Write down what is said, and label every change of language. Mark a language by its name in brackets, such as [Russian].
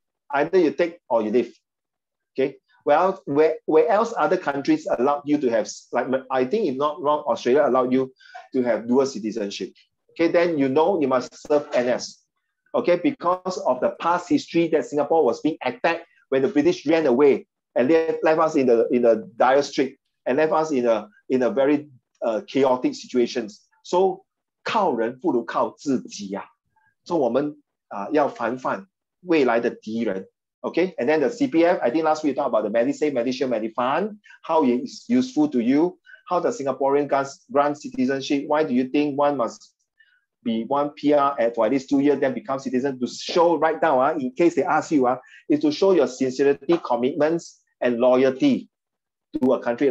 [English] Either you take or you leave. Okay. Well, where else other countries allow you to have, like I think if not wrong, Australia allowed you to have dual citizenship. Okay, then you know you must serve NS. Okay, because of the past history that Singapore was being attacked when the British ran away and left us in the dire strait and left us in a very chaotic situations. [Chinese] So 靠人不如靠自己呀。So 我们要防范未来的敌人。 [English] Okay, and then the CPF, I think last week we talked about the MediSave, MediShield, MediFund, how it is useful to you, how the Singaporean grant citizenship, why do you think one must be one PR for at least 2 years, then become citizen, to show right now, in case they ask you, is to show your sincerity, commitments, and loyalty to a country.